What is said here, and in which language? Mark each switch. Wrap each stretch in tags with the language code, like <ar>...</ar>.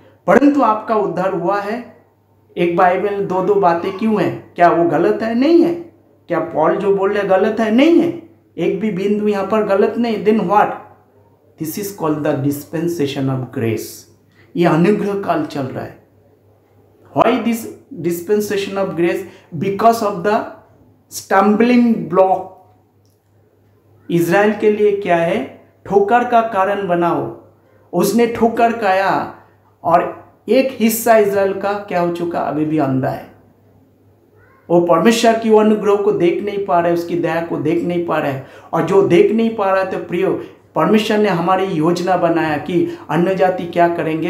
<hi>परंतु आपका उद्धार हुआ है। एक बाइबल में 2 बातें क्यों है? क्या वो गलत है? नहीं है। क्या पॉल जो बोल रहे गलत है? नहीं है। एक भी बिंदु यहाँ पर गलत नहीं।</hi> <en>Then what? This is called the dispensation of grace.</en> <hi>ये अनुग्रह काल चल रहा है।</hi> <en>Why this dispensation of grace? because of the stumbling block।</en> <hi>Israel के लिए क्या है? ठोकर का कारण बनाओ। उसने ठोकर खाया और एक हिस्सा इज़राइल का क्या हो चुका? अभी भी अंधा है। वो परमेश्वर की अनुग्रह को देख नहीं पा रहे, उसकी दया को देख नहीं पा रहे। और जो देख नहीं पा रहा है, तो प्रियो परमेश्वर ने हमारी योजना बनाया कि अन्य जाति क्या करेंगे?</hi>